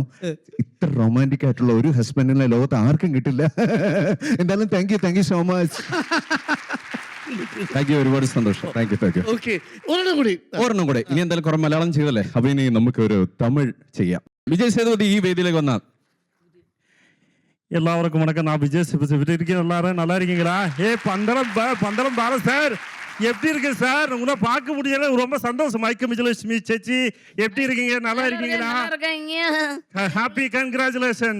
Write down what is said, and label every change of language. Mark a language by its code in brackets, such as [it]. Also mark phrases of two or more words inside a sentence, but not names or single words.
[ml] ഇത്ര റൊമാൻറ്റിക് ആയിട്ടുള്ള ഒരു ഹസ്ബൻഡിനെ ലോകത്ത് ആർക്കും കിട്ടില്ല. എന്തായാലും [en] thank you so much. thank you, [ml] ഒരുപാട് സന്തോഷം. [en] thank you. [ml] ഒരെണ്ണം കൂടെ. ഇനി എന്തായാലും കുറെ മലയാളം ചെയ്തല്ലേ, അപ്പൊ ഇനി നമുക്ക് ഒരു തമിഴ് ചെയ്യാം. വിജയ് സേതുപതി ഈ വേദിയിലേക്ക് വന്നാൽ. [ta] எல்லாருக்கும் வணக்கம். நான் விஜய் சேதுபதி இருக்கேன். எல்லாரும் நல்லா இருக்கீங்களா? பந்தரம் பாரத் சார், எப்படி இருக்கு சார்? உங்களை பார்க்க முடியல, ரொம்ப சந்தோஷம். மைக்கம் விஜயலட்சுமி சேச்சி, எப்படி இருக்கீங்க? நல்லா இருக்கீங்களா? [en] happy congratulation.